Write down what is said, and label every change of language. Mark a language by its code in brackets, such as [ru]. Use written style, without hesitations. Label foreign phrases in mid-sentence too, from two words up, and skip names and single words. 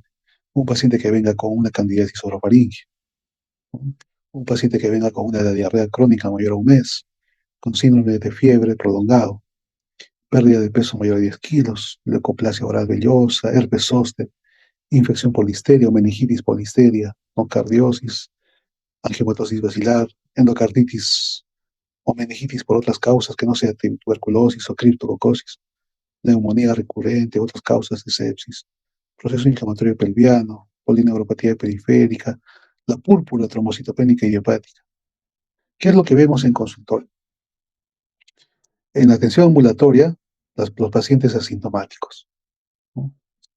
[es] Un paciente que venga con una candidiasis orofaringe, ¿no? Un paciente que venga con una diarrea crónica mayor a un mes, con síndrome de fiebre prolongado, pérdida de peso mayor a 10 kilos, leucoplasia oral vellosa, herpes zóster, infección por listeria o meningitis por listeria, nocardiosis, angiomatosis basilar, endocarditis o meningitis por otras causas que no sea tuberculosis o criptococosis, neumonía recurrente, otras causas de sepsis, proceso inflamatorio pelviano, polineuropatía periférica, la púrpura trombocitopénica y hepática. ¿Qué es lo que vemos en consultorio? En la atención ambulatoria, los pacientes asintomáticos, ¿no?